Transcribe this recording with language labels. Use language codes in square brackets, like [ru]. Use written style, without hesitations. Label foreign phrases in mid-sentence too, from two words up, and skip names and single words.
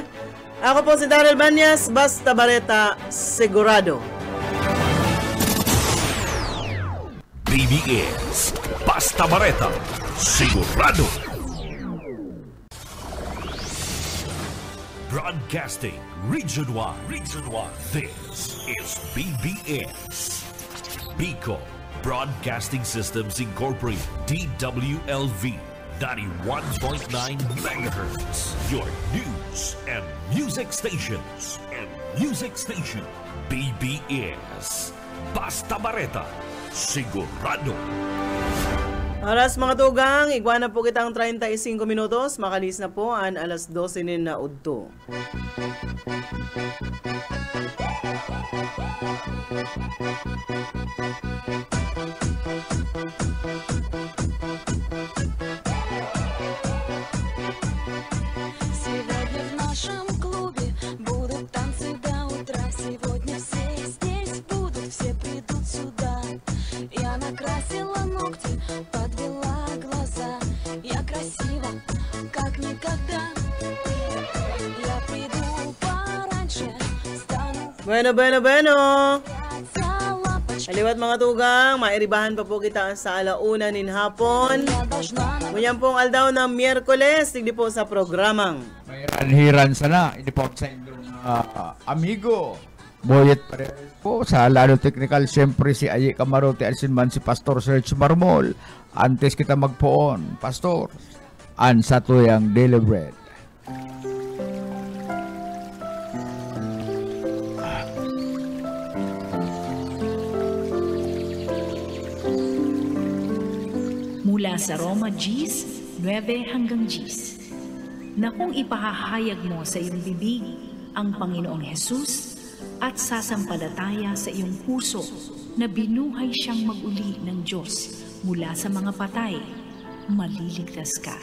[bik] Ako po si Daryl Banyas, basta bareta, sigurado. BBS, basta bareta, sigurado. [en] Broadcasting Region 1. This is BBS. Bicol Broadcasting Systems Incorporated, DWLV, 91.9 megahertz. Your news and music stations. [bik] BBS. Basta bareta, sigurado. Alas mga tugang, igwana po kitang 35 minutos. Makalis na po ang alas 12 na udto. [ru] Сегодня в нашем клубе будут танцы до утра. Сегодня все здесь будут, все придут сюда. Я накрасила ногти, подвела глаза. Я красива, как никогда. Я приду пораньше, стану [bik] Bueno. Aliwat mga tugang, mairibahan pa po kita sa alauna nin hapon. [ru] Я должна [bik] Ngunyan pong aldaw ng Miyerkules, tigdi po sa programang. May ranhiran sana. Hindi po sa inyong amigo. Boyet Paredes po sa Lalo Technical. Siyempre si Ayi Camarote, Alsinman, si Pastor Serge Marmol. Antes kita magpoon, Pastor, an sa tuyang Daily Bread. [tl] Mula sa Roma Gs, 9 hanggang Gs. Na kung ipahahayag mo sa iyong bibig ang Panginoong Hesus at sasampalataya sa iyong puso na binuhay siyang mag-uli ng Diyos mula sa mga patay, maliligtas ka.